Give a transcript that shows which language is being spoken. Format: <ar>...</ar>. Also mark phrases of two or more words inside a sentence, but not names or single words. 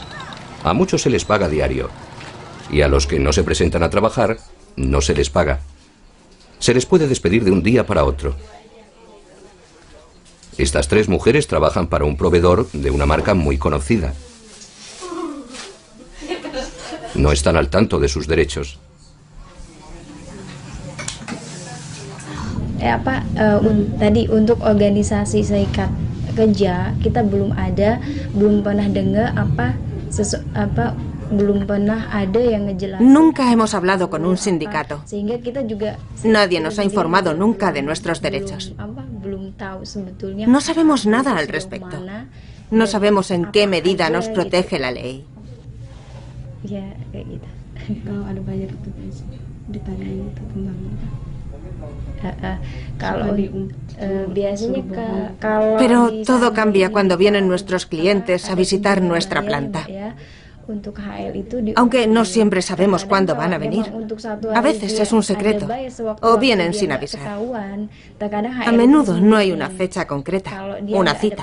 <es>A muchos se les paga diario y a los que no se presentan a trabajar no se les paga. Se les puede despedir de un día para otro. Estas tres mujeres trabajan para un proveedor de una marca muy conocida. No están al tanto de sus derechos.</es> <id>Tadi untuk organisasi serikat kerja kita belum pernah dengar belum pernah ada yang ngejelasin.</id> <es>Nunca hemos hablado con un sindicato. Nadie nos ha informado nunca de nuestros derechos. No sabemos nada al respecto. No sabemos en qué medida nos protege la ley.</es> <id>Ya, kayak gitu. Kalau ada banyak ditanya itu tentang</id> <es>Pero todo cambia cuando vienen nuestros clientes a visitar nuestra planta. Aunque no siempre sabemos cuándo van a venir. A veces es un secreto, o vienen sin avisar. A menudo no hay una fecha concreta, una cita.</es>